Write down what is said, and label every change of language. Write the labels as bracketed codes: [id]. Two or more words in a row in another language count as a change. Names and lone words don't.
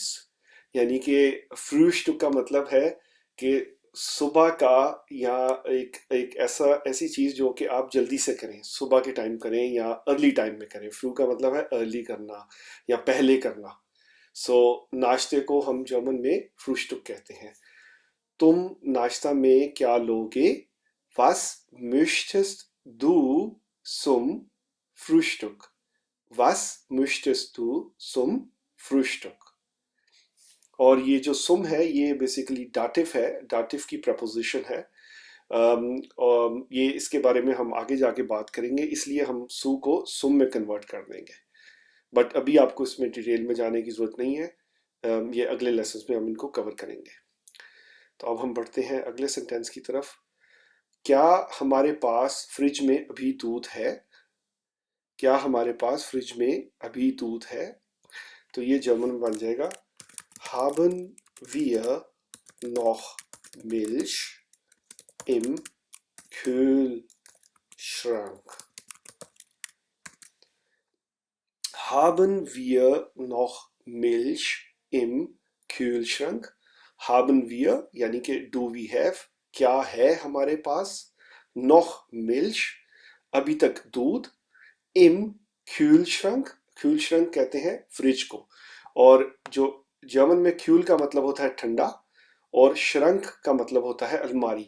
[hi] यानी कि फ्रूस्टुक का मतलब है कि सुबह का, या एक एक ऐसी चीज़ जो कि आप जल्दी से करें, सुबह के टाइम करें या [en] early time [hi] में करें। फ्रू का मतलब है अर्ली करना या पहले करना। सो नाश्ते को हम जर्मन में फ्रूस्टुक कहते हैं। तुम नाश्ता में क्या लोगे, [de] was möchtest du zum Frühstück। was möchtest du zum Frühstück। [hi] और ये जो सुम है ये बेसिकली डाटिव है, डाटिव की प्रपोजिशन है। और ये इसके बारे में हम आगे जाके बात करेंगे, इसलिए हम सु को सुम में कन्वर्ट कर देंगे। बट अभी आपको इसमें डिटेल में जाने की ज़रूरत नहीं है। ये अगले लेसन में हम इनको कवर करेंगे। तो अब हम बढ़ते हैं अगले सेंटेंस की तरफ। क्या हमारे पास फ्रिज में अभी दूध है? क्या हमारे पास फ्रिज में अभी दूध है? तो ये जर्मन में बन जाएगा [de] haben wir noch Milch im Kühlschrank? Haben wir noch Milch im Kühlschrank? Haben wir [hi] यानी कि [en] do we have, [hi] क्या है हमारे पास, [de] noch Milch [hi] अभी तक दूध, [de] im Kühlschrank, Kühlschrank [hi] कहते हैं फ्रिज को, और जो जर्मन में क्यूल का मतलब होता है ठंडा और श्रंक का मतलब होता है अलमारी।